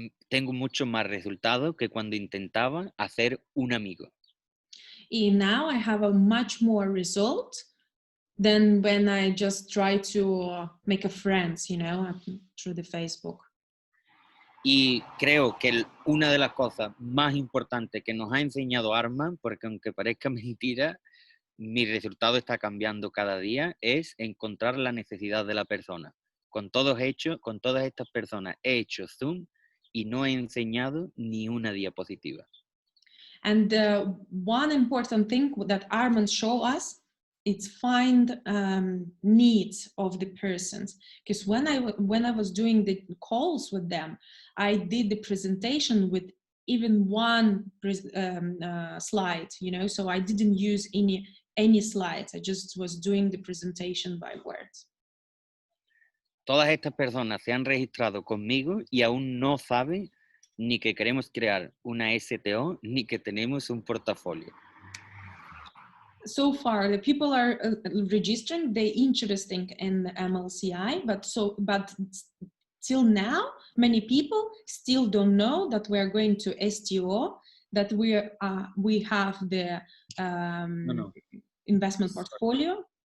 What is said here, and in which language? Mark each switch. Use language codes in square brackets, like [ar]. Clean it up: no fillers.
[es] Tengo mucho más resultado que cuando intentaba hacer un amigo. [en] And now I have a much more result than when I just try to make a friends, you know, through the Facebook. [es] Y creo que una de las cosas más importantes que nos ha enseñado Armand, porque aunque parezca mentira, mi resultado está cambiando cada día, es encontrar la necesidad de la persona. Con todas estas personas he hecho Zoom y no he enseñado ni una diapositiva. [en] And one important thing that Armand showed us is find needs of the persons. Because when I was doing the calls with them, I did the presentation with even one slide, you know, so I didn't use any slides. I just was doing the presentation by words. [es] Todas estas personas se han registrado conmigo y aún no saben ni que queremos crear una STO ni que tenemos un portafolio. [en] So far, the people are registering, they're interested in the MLCI, but till now, many people still don't know that we are going to STO, that we have the investment portfolio.